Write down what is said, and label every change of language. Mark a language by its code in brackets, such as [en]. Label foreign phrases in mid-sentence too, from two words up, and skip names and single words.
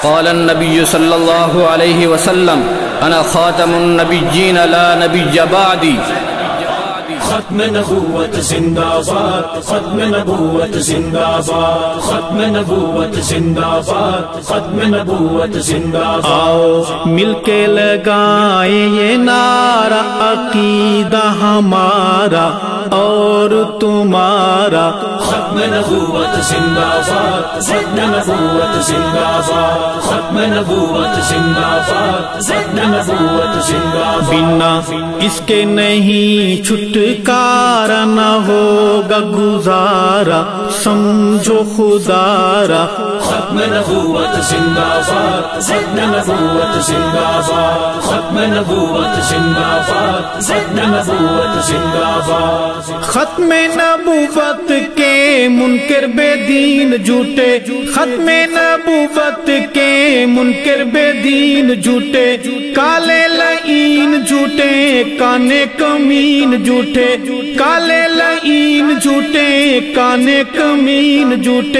[ar] قال النبی صلی اللہ علیہ وسلم انا خاتم النبیین لا نبی بعدی۔ [ur] ختم نبوت زندہ باد، ختم نبوت زندہ باد، ختم نبوت زندہ باد، ختم نبوت زندہ باد۔ آؤ مل کے لگائیں یہ نعرہ، عقیدہ ہمارا اور تمہارا۔ ختم نبوت زندہ باد، ختم نبوت زندہ باد، ختم نبوت زندہ باد، ختم نبوت زندہ باد۔ بنا اس کے نہیں چھٹکارا نہ ہوگا گزارا، سمجھو خدا را۔ ختم نبوت زندہ باد، ختم نبوت زندہ باد، ختم نبوت زندہ باد، ختم نبوت زندہ باد۔ ختم نبوت کے منکر بے دین جھوٹے، ختم نبوت کے منکر بے دین جھوٹے، کالے لعین جھوٹے، کانے کمین جھوٹے، کالے لعین جھوٹے، کانے کمین جھوٹے۔